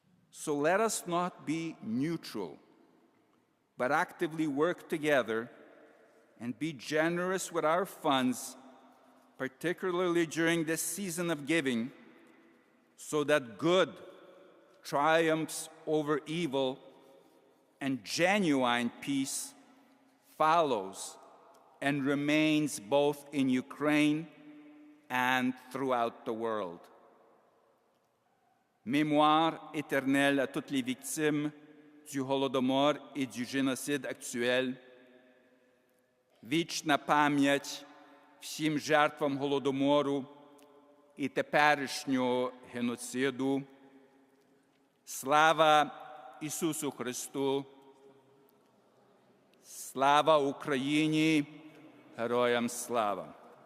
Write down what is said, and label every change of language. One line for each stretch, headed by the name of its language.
English: So let us not be neutral, but actively work together and be generous with our funds, particularly during this season of giving, so that good triumphs over evil and genuine peace follows and remains both in Ukraine and throughout the world.
French: Mémoire éternelle à toutes les victimes du Holodomor et du génocide actuel.
Ukrainian: Вічна пам'ять всім жертвам Голодомору і теперішнього геноциду. Слава Ісусу Христу! Слава Україні! Героям слава!